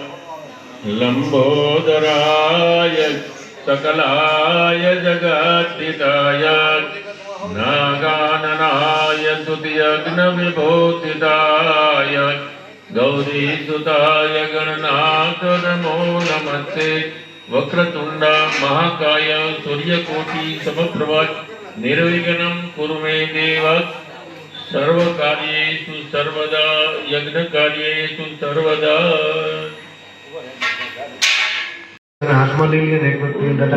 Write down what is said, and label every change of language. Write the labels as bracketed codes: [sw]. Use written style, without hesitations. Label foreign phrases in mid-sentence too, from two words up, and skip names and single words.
[sa] લંબોદરાય सकलाय जगद्दिताय नागाननाय स्तुतियज्ञविभूषिताय गौरीसुताय गणनाथ नमो नमस्ते वक्रतुंड महाकाय सूर्यकोटि समप्रभा निर्विघ्नं कुरु मे देव सर्वकार्येषु सर्वदा यज्ञकार्येषु सर्वदा [gu] हाथમાં લઈ લે એક વખત